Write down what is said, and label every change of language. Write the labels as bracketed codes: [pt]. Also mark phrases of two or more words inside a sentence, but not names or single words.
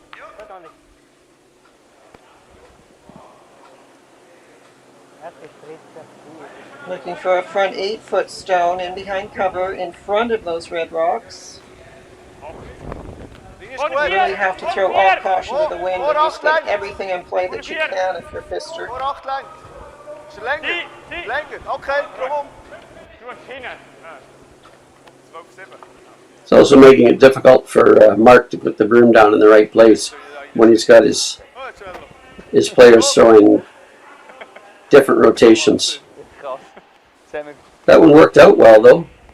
[en] Looking for a front 8 foot stone in behind cover in front of those red rocks. You really have to throw all caution to the wind and just get everything in play that you can if you're Pfister. [nl] Vooracht lang. [de] Länger. Länger. [nl] Okay, kom om. [en] It's also making it difficult for Mark to put the broom down in the right place when he's got his players throwing different rotations. That one worked out well though.